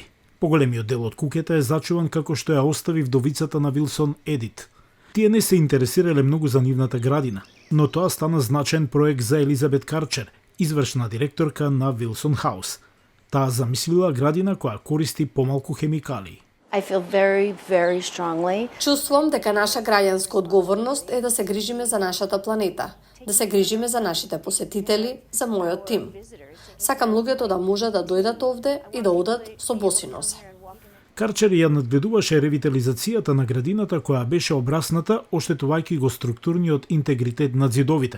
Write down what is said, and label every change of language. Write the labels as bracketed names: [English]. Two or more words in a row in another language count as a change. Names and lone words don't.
[Macedonian] Поголемиот дел од куќата е зачуван како што ја остави вдовицата на Вилсон Едит. Тие не се интересирале многу за нивната градина, но тоа стана значаен проект за Елизабет Карчер, извршна директорка на Вилсон Хаус. Таа замислила градина која користи помалку хемикалии. [English] I feel very, very strongly. [Macedonian] Чувствувам дека наша граѓанска одговорност е да се грижиме за нашата планета, да се грижиме за нашите посетители, за мојот тим. Сакам луѓето да може да дојдат овде и да одат со боси нозе. Карчер ја надгледуваше ревитализацијата на градината која беше обрасната, оштетувајќи го структурниот интегритет на ѕидовите.